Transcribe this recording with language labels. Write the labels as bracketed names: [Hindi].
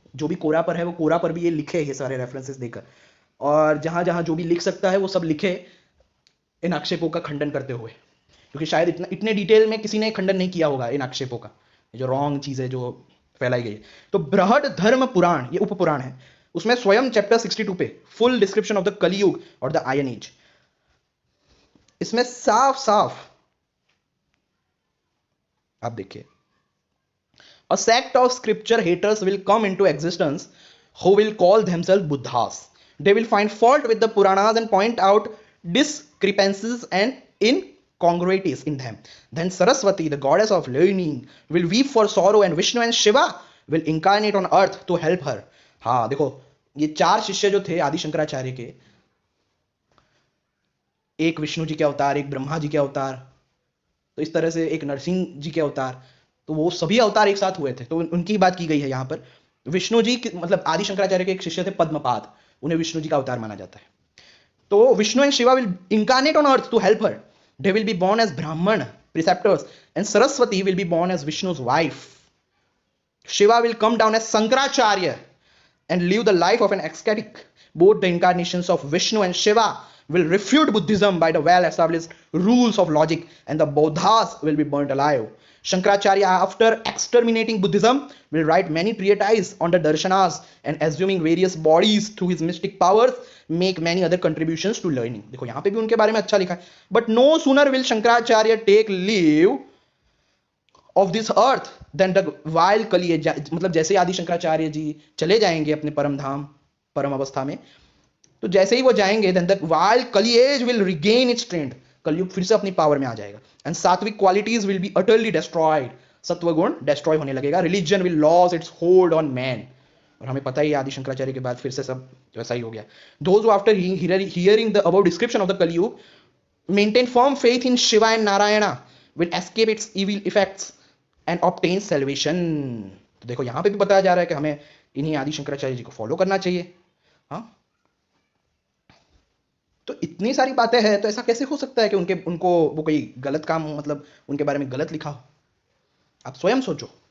[Hindi] जो भी कोरा पर है वो कोरा पर भी ये लिखे, ये सारे रेफरेंसेस देकर, और जहां जहां जो भी लिख सकता है वो सब लिखे इन आक्षेपों का खंडन करते हुए, क्योंकि शायद इतने डिटेल में किसी ने खंडन नहीं किया होगा इन आक्षेपों का, जो रॉन्ग चीजें जो फैलाई गई है। तो बृहद धर्म पुराण, ये उपपुराण है, उसमें स्वयं चैप्टर 62 पे [English] full description of the Kaliyuga [Hindi] और [English] The iron age. [Hindi] इसमें साफ साफ आप देखिए, [English] a sect of scripture haters will come into existence who will call themselves Buddhas. They will find fault with the Puranas and point out discrepancies and incongruities in them. Then Saraswati, the goddess of learning, will weep for sorrow and Vishnu and Shiva will incarnate on earth to help her. [Hindi] हाँ देखो, ये चार शिष्य जो थे आदि शंकराचार्य के, एक विष्णु जी के अवतार, एक ब्रह्मा जी के अवतार, तो इस तरह से एक नरसिंह जी के अवतार, तो वो सभी अवतार एक साथ हुए थे, तो उनकी बात की गई है यहाँ पर। विष्णु जी मतलब आदि शंकराचार्य के एक शिष्य थे पद्मपाद, उन्हें विष्णु जी का अवतार माना जाता है। [English] तो Vishnu and Shiva will incarnate on earth to help her. They will be born as Brahmin preceptors and Saraswati will be born as Vishnu's wife. Shiva will come down as Sankaracharya and live the life of an ascetic. Both the incarnations of Vishnu and Shiva will refute Buddhism by the well-established rules of logic, and the Bodhas will be burnt alive. Shankaracharya, after exterminating Buddhism, will write many treatises on the darshanas and assuming various bodies through his mystic powers, make many other contributions to learning. [Hindi] देखो यहाँ पे भी उनके बारे में अच्छा लिखा है. [English] But no sooner will Shankaracharya take leave of this earth then the vile Kali, [Hindi] मतलब जैसे आदि शंकराचार्य जी चले जाएंगे अपने परम धाम, परम अवस्था में, तो जैसे ही वो जाएंगे, [English] then the vile Kali will regain its strength, [Hindi] कलयुग फिर से अपनी पावर में आ जाएगा, [English] and sattvic qualities will be utterly destroyed, [Hindi] सत्व गुण डिस्ट्रॉय होने लगेगा, [English] religion will lose its hold on man, [Hindi] और हमें पता ही है आदि शंकराचार्य के बाद फिर से सब वैसा ही हो गया. [English] Those after hearing the above description of the Kalyug maintain firm faith in Shiva and Narayana will escape its evil effects and obtain salvation. [Hindi] तो देखो यहाँ पे भी बताया जा रहा है कि हमें इन्हीं आदि शंकराचार्य जी को फॉलो करना चाहिए. हाँ, तो इतनी सारी बातें हैं, तो ऐसा कैसे हो सकता है कि उनको वो कोई गलत काम, मतलब उनके बारे में गलत लिखा हो? आप स्वयं सोचो.